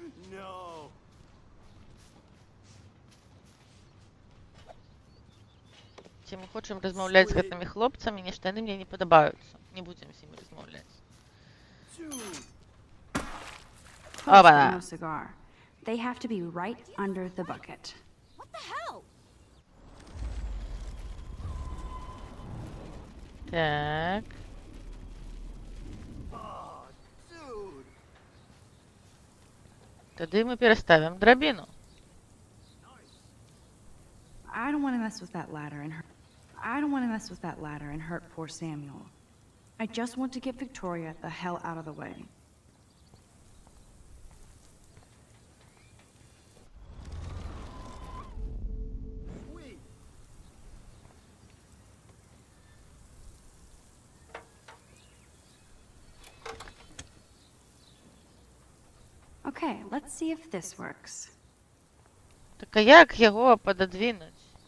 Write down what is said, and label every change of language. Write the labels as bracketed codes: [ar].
[en] No. [be] Ці мы хочам размаўляць з гэтымі хлопцамі, нешта яны мне не падабаюцца. Не будзем з імі размаўляць. [en] Close, but Оба. no cigar. They have to be right under the bucket. What the hell? [be] Так. Тады мы пераставім драбіну. [en] I don't want to mess with that ladder and hurt. I don't want to mess with that ladder and hurt poor Samuel. I just want to get Victoria the hell out of the way. Okay, let's see if this works. [be] Так а як яго пададвінуць?